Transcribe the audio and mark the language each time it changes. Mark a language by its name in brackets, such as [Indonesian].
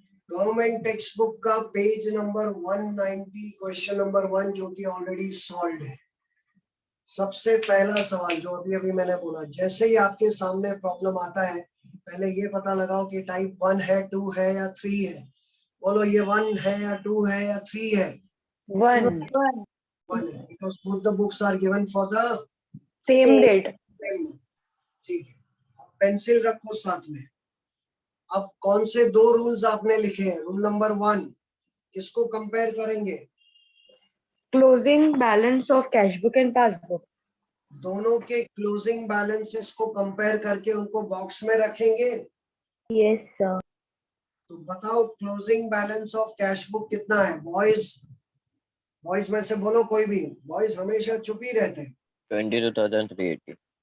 [Hindi] Government text book का page number 190 question number 1 जो कि ऑलरेडी सॉल्व्ड है। सबसे पहला सवाल जो अभी अभी मैंने बोला, जैसे ही आपके सामने प्रॉब्लम आता है पहले ये पता लगाओ कि टाइप 1 है, 2 है या 3 है। बोलो ये 1 है या 2 है या 3 है? 1. [English] 1 है, because both the books are given for the Same date. same month. [Hindi] ठीक है, अब पेंसिल रखो साथ में। अब कौन से 2 रूल्स आपने लिखे हैं? रूल नंबर 1 किसको कंपेयर करेंगे? [English] Closing balance of cash book and passbook. [Hindi] दोनों के क्लोजिंग बैलेंसेस को कंपेयर करके उनको बॉक्स में रखेंगे। [English] Yes, sir. [Hindi] तो बताओ closing balance of cash book कितना है? बॉयज, बॉयज में से बोलो कोई भी। बॉयज हमेशा चुप ही रहते हैं। 22,380.